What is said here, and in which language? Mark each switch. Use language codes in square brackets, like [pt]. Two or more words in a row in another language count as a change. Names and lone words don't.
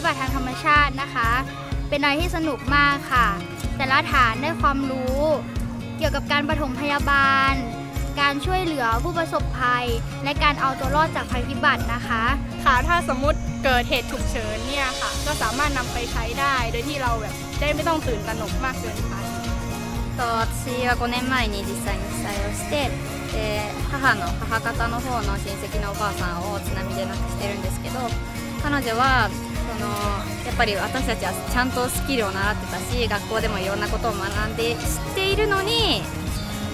[th] บัติทางธรรมชาตินะคะเป็นอะไรที่สนุกมากค่ะแต่ละฐานได้ความรู้เกี่ยวกับการปฐมพยาบาลการช่วยเหลือผู้ประสบภัยและการเอาตัวรอดจากภัยพิบัตินะคะ ค่ะถ้าสมมุติเกิดเหตุฉุกเฉินเนี่ยค่ะก็สามารถนำไปใช้ได้โดยที่เราได้ไม่ต้องตื่นตระหนกมากเกินไป [ja] 私は5年前に実際に被災をして母方の方の親戚のおばあさんを津波で亡くしてるんですけど彼女はやっぱり私たちはちゃんとスキルを習ってたし学校でもいろんなことを学んで知っているのに